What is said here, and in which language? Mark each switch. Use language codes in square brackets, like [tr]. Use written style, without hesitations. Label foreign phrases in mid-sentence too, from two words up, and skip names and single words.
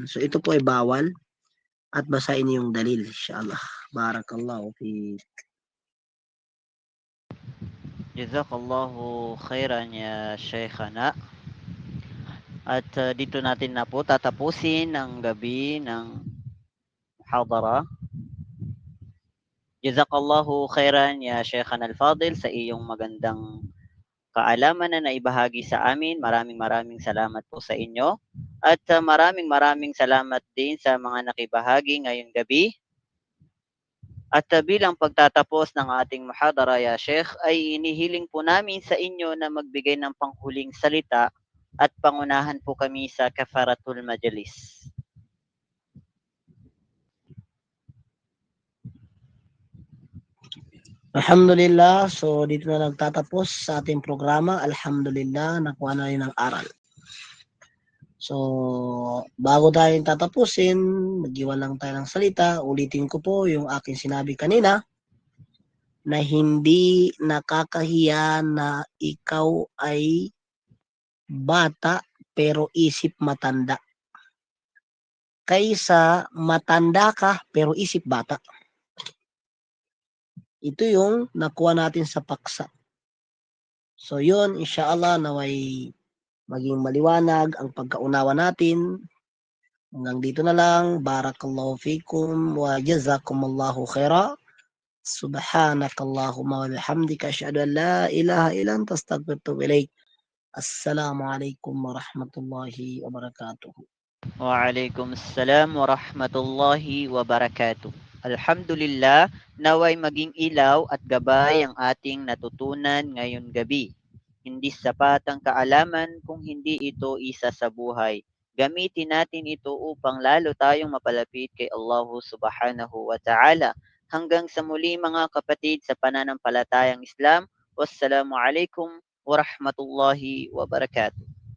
[tl] So ito po ay bawal. At basahin niyo yung dalil, insyaAllah. [ar] بارك الله في. جزاك الله خيرا يا شيخنا. [tl] At dito natin na po tatapusin ang gabi ng muhadara. [ar] جزاك الله خيرا يا شيخنا الفاضل [tl] sa iyong magandang kaalaman na naibahagi sa amin. Maraming salamat po sa inyo. At maraming salamat din sa mga nakibahagi ngayong gabi. At bilang pagtatapos ng ating muhadara, ya Sheikh, ay inihiling po namin sa inyo na magbigay ng panghuling salita at pangunahan po kami sa [ar] كفارة المجالس. [tl] Alhamdulillah, so dito na nagtatapos sa ating programa. Alhamdulillah, nakuha na rin ang aral. So, bago tayo tatapusin, mag-iwan lang tayo ng salita. Ulitin ko po yung aking sinabi kanina na hindi nakakahiya na ikaw ay bata pero isip matanda. Kaysa matanda ka pero isip bata. Ito yung nakuha natin sa paksa. So yun, inshallah, naway maging maliwanag ang pagkaunawa natin. Hanggang dito na lang. [ar] بارك الله فيكم وجزاكم الله خيرا. سبحانك اللهم وبحمدك أشهد أن لا إله إلا أنت أستغفرك وأتوب إليك. السلام عليكم ورحمة الله وبركاته. وعليكم السلام ورحمة الله وبركاته. [tl] Alhamdulillah, naway maging ilaw at gabay ang ating natutunan ngayon gabi. Hindi sapat ang kaalaman kung hindi ito isa sa buhay. Gamitin natin ito upang lalo tayong mapalapit kay Allah [ar] سبحانه وتعالى. [tl] Hanggang sa muli mga kapatid sa pananampalatayang Islam. [ar] والسلام عليكم ورحمة الله وبركاته.